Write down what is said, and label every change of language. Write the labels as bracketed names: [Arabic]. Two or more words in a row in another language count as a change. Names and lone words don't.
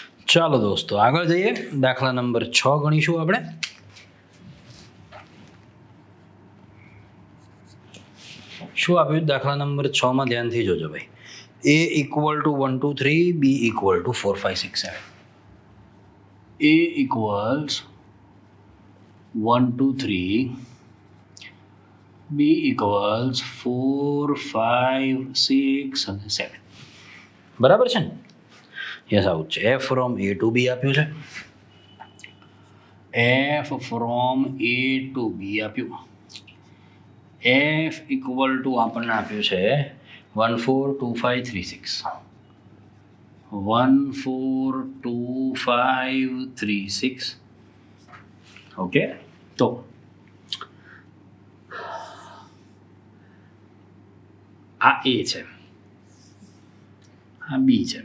[Gujarati] ચાલો દોસ્તો આગળ જઈએ. દાખલા નંબર 6 ગણીશું આપણે. શું આપ્યું દાખલા નંબર 6 માં? ધ્યાનથી જોજો ભાઈ. [English] A equal to 1 2 3, B equal to 4 5 6 7. A equals 1 2 3, B equals 4 5 6 અને 7. [Gujarati] બરાબર છે ને? યસ, આવું છે. [English] F from A to B [Gujarati] આપ્યું છે. [English] F from A to B આપ્યું. F equal to [Gujarati] આપણને આપ્યું છે 1 4 2 5 3 6. 1 4 2 5 3 6. ઓકે, તો આ A છે, આ B છે.